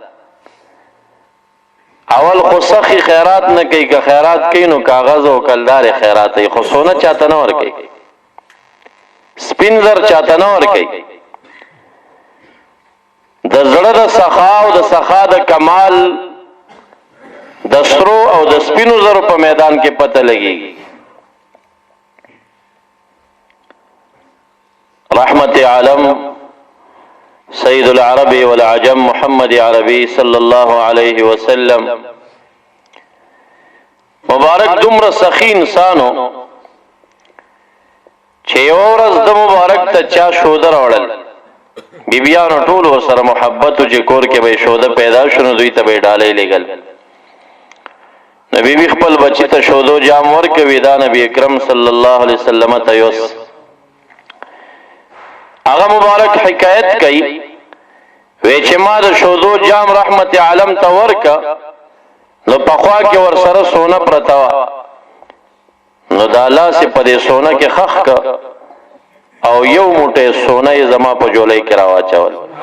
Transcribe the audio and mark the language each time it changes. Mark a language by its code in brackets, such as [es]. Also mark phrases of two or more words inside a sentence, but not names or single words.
[ps] اول خو سخی خیرات نه کوي، که خیرات کوي نو کاغذ او کلدار خیرات کوي، خو سونه چاته نه ورکوي، سپین زر چاته نه ورکوي. د زړه د سخا او د سخا د کمال د سرو او د سپینو زرو په میدان کې پته لګي. رحمت عالم [ar] سید العرب والعجم [ps] محمد عربی [ar] صلی اللہ علیہ وسلم [ps] مبارک دومره سخی انسانو چې یو ورځ د مبارک ته چا شوده راوړل، بیبیانو ټول ورسره محبت و چې کور کې به شوده پیدا شو نو دوی ته به ډالۍ لېږل. نو بیبي خپل بچی ته شودو جام ورکوي، دا نبی اکرم [ar] صلی الله علیه وسلم [ps] ته یوس هغه مبارک حکایت کوي، وی چې ما د شودو جام رحمت عالم ته ورکا نو پخوا کې ورسره سونه پرته وه، نو دا لاس په دې سونه کې خښ که او یو موټی سونه یې زما په جولۍ کې راواچول.